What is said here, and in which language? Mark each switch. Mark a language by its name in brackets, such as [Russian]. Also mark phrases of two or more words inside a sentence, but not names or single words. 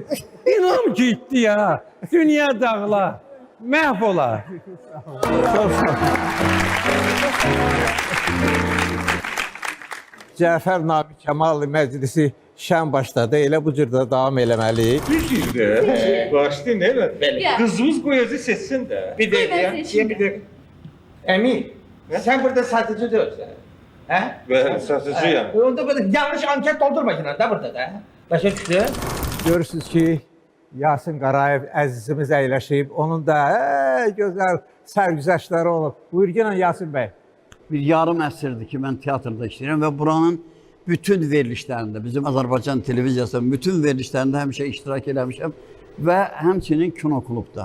[Azerbaijani] İnan gitti ya, dünya dağlar, məhv olar. Cəfər Nabi Kemal məclisi şən başladı. Elə bu cür də davam eləməliyik. Düzdür. Başlayın elə. [Turkish] Kızımız bu özü seçsin de. Bir dakika, bir dakika. Emin, sen burada satıcı diyorsun. He? Ben satıcıyım. Onda böyle yanlış anket doldurma yine de burada da. [Azerbaijani] Başa düştü. Görürsünüz ki, Yasin Qarayev əzizimiz əyləşib. Onun da gözəl sərgüzəştləri olub. Buyur gəlin Yasin bəy. Bir yarım əsrdir ki, mən teatrda işləyirəm və buranın bütün verilişlərində, bizim Azərbaycan televiziyasının bütün verilişlərində həmişə iştirak eləmişəm və həmçinin kinoklubda.